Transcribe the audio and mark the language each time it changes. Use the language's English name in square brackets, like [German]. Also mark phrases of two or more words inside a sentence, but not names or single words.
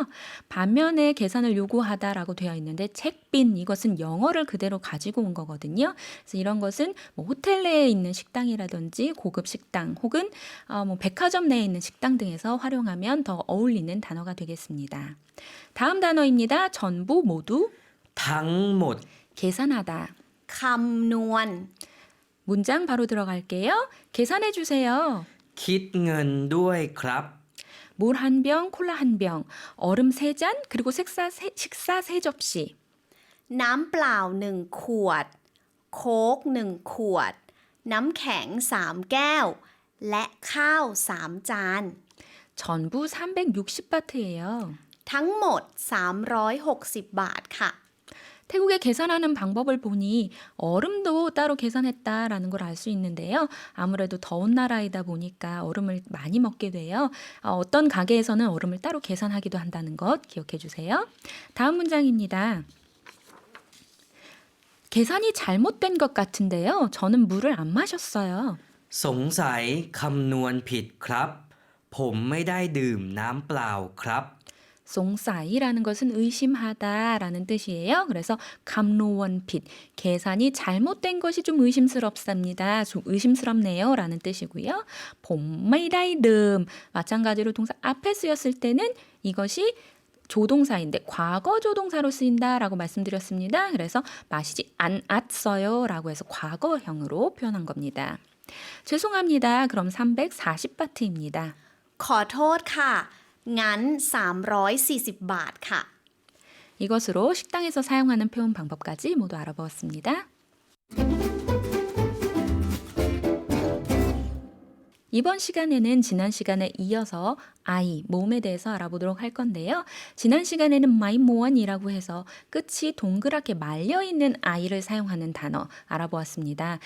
[Korean] 반면에 계산을 요구하다라고 되어 있는데 책빈 이것은 영어를 그대로 가지고 온 거거든요. 그래서 이런 것은 호텔 내에 있는 식당이라든지 고급 식당 혹은 백화점 내에 있는 식당 등에서 활용하면 더 어울리는 단어가 되겠습니다. 다음 단어입니다. 전부 모두 [Thai] ทั้งหมด [Korean] 계산하다. [Thai] คำนวณ [Korean] 문장 바로 들어갈게요. 계산해 주세요. [Thai] คิดเงินด้วยครับ [Korean] 물 한 병, 콜라 한 병, 얼음 3잔, 그리고 식사 3접시. [Thai] น้ำเปล่า1 ขวด โค้ก1 ขวด น้ำแข็ง3 แก้ว และข้าว3 จาน [Korean] 전부 360바트예요. [Thai] ทั้งหมด 360 บาทค่ะ [Korean] 태국에 계산하는 방법을 보니 얼음도 따로 계산했다라는 걸 알 수 있는데요. 아무래도 더운 나라이다 보니까 얼음을 많이 먹게 돼요. 어떤 가게에서는 얼음을 따로 계산하기도 한다는 것 기억해 주세요. 다음 문장입니다. 계산이 잘못된 것 같은데요. 저는 물을 안 마셨어요. [Thai] สงสัยคำนวณผิดครับ ผมไม่ได้ดื่มน้ำเปล่าครับ [Korean] 송사이라는 것은 의심하다라는 뜻이에요. 그래서 감노원핏, 계산이 잘못된 것이 좀 의심스럽습니다. 좀 의심스럽네요 라는 뜻이고요. 봄메이다이름, 마찬가지로 동사 앞에 쓰였을 때는 이것이 조동사인데 과거 조동사로 쓰인다라고 말씀드렸습니다. 그래서 마시지 않았어요 라고 해서 과거형으로 표현한 겁니다. 죄송합니다. 그럼 340바트입니다. [Thai] ขอโทษค่ะ งั้น 340 บาทค่ะ [Korean] 이것으로 식당에서 사용하는 표현 방법까지 모두 알아보았습니다. 이번 시간에는 지난 시간에 이어서 아이, 몸에 대해서 알아보도록 할 건데요. 지난 시간에는 마이모원이라고 해서 끝이 동그랗게 말려있는 아이를 사용하는 단어 알아보았습니다.